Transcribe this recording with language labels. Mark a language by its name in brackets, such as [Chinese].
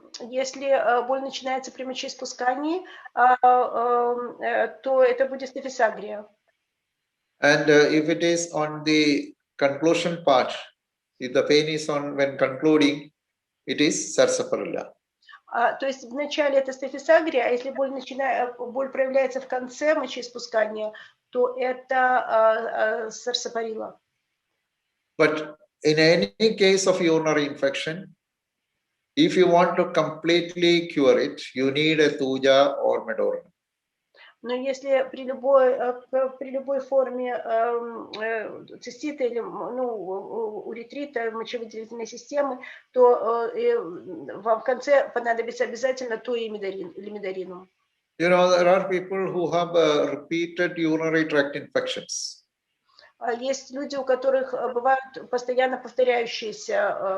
[Russian] Если боль начинается при мочеиспускании, то это будет стафисагрия. [English] And if it is on the conclusion part, if the pain is on when concluding, it is sarsaparilla. [Russian] То есть вначале это стафисагрия, а если боль проявляется в конце мочеиспускания, то это сарсапарилла. [English] But in any case of urinary infection, if you want to completely cure it, you need a tuja or medorna. [Russian] Но если при любой форме цистита или уретрита мочевыделительной системы, то вам в конце понадобится обязательно туя или медоринум. [English] You know, there are people who have repeated urinary tract infections. [Russian] Есть люди, у которых бывают постоянно повторяющиеся.